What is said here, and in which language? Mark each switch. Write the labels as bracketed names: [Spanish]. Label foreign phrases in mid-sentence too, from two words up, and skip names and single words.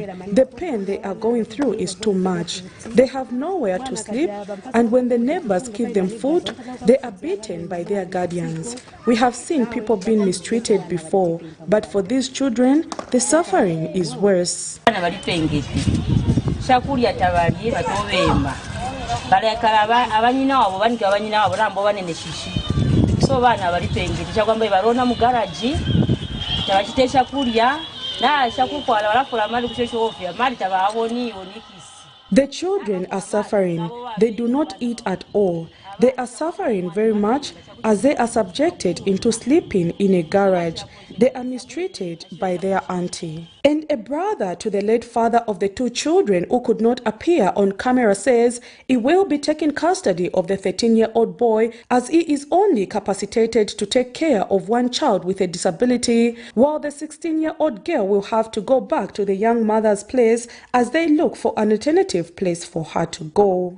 [English] The pain they are going through is too much. They have nowhere to sleep, and when the neighbors give them food, they are beaten by their guardians. We have seen people being mistreated before, but for these children, the suffering is worse. [Bemba] So bana bali pengeti chakwamba barona mu garage tabachitesha kulya na chakukwala balafula mali kushesho ofya mali tababoni onikisi. [English] The children are suffering. They do not eat at all. They are suffering very much as they are subjected into sleeping in a garage. they are mistreated by their auntie. And a brother to the late father of the two children who could not appear on camera says he will be taking custody of the 13-year-old boy as he is only capacitated to take care of one child with a disability, while the 16-year-old girl will have to go back to the young mother's place as they look for an alternative place for her to go.